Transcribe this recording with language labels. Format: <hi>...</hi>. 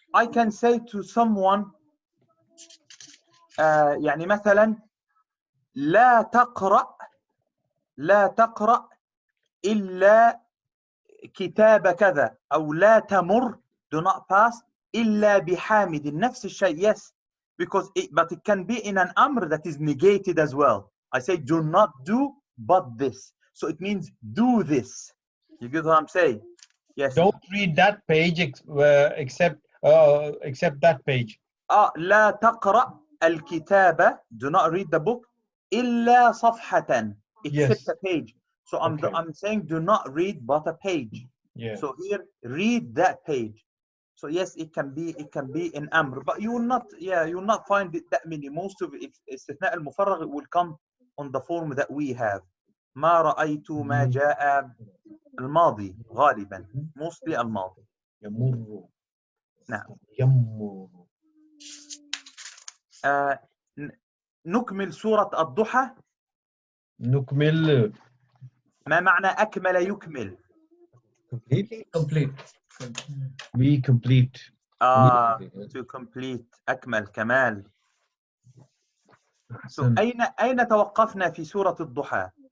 <ar>I can say to someone يعني مثلا لا تقرأ إلا كتاب كذا، أو لا تمر,</ar> <en>do not pass</en> <ar>إلا بحامد. نفس الشيء,</ar> <en>yes, because but it can be in an amr that is negated as well. I say do not do but this, so it means do this. You get what I'm saying? Yes. Don't read that page except that page.</en> <ar>لا تقرأ</ar> <en>الكتاب, do not read the book,</en> <ar>إلا صفحة,</ar> <en>except Yes. a page. So I'm saying do not read but a page. Yeah. So here, read that page. So yes, it can be in amr, but you will not find it that many. Most of it,</en> <ar>استثناء المفرغ,</ar> <en>it will come on the form that we have.</en> <ar>ما رأيت ما جاء, الماضي غالبا, mostly الماضي. يمر. نعم. يمر. نكمل سورة الضحى. نكمل. ما معنى أكمل يكمل؟</ar> <en>Complete. We complete. To complete,</en> <ar>أكمل كمال.</ar> <en>So</en> <ar>أحسن. أين توقفنا في سورة الضحى؟</ar>